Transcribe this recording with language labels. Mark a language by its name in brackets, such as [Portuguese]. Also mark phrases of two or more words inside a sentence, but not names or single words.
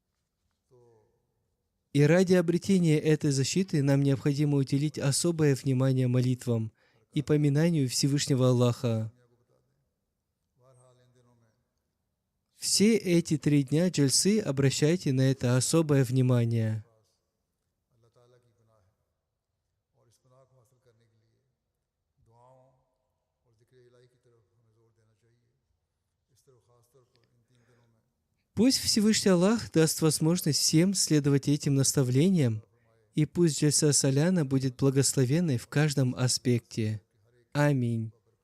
[Russian] И ради обретения этой защиты нам необходимо уделить особое внимание молитвам и поминанию Всевышнего Аллаха. Все эти 3 дня джальсы обращайте на это особое внимание. [Urdu] اللہ تعالیٰ کی پناہ ہے اور اس پناہ کو حاصل کرنے کے لیے دعاؤں اور ذکر الٰہی کی طرف ہمیں زور دینا چاہیے. اس طرف خاص طور پر ان 3 دنوں میں [Russian] Пусть Всевышний Аллах даст возможность всем следовать этим наставлениям, и пусть джальса Саляна будет благословенной в каждом аспекте. Аминь.